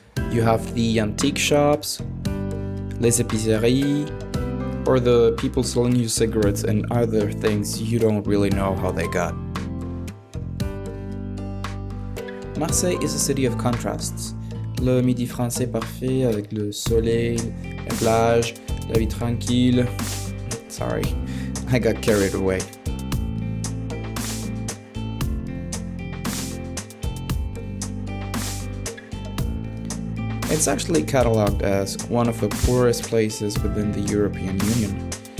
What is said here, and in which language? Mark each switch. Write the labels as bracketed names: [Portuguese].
[English] You have the antique shops, [French] les épiceries, [English] or the people selling you cigarettes and other things you don't really know how they got. Marseille is a city of contrasts. [French] Le midi français parfait avec le soleil, la plage, la vie tranquille. [English] Sorry, I got carried away. It's actually catalogued as one of the poorest places within the European Union.